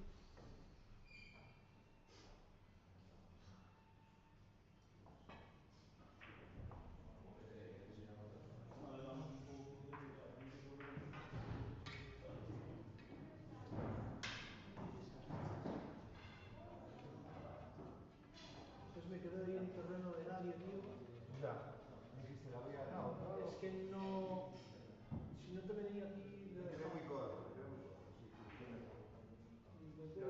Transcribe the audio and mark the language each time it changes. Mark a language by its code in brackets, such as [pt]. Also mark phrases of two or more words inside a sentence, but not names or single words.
[es] Vale, damos un pouco de aquí de volumen. Pues me quedo ahí en terreno de nadie, tío. Ya. Dijiste la voy a dar otra vez. Es que no. Si no te venía aquí de Me quedé muy dejar. corto, me quedé muy corto. Sí, sí, tienes razón.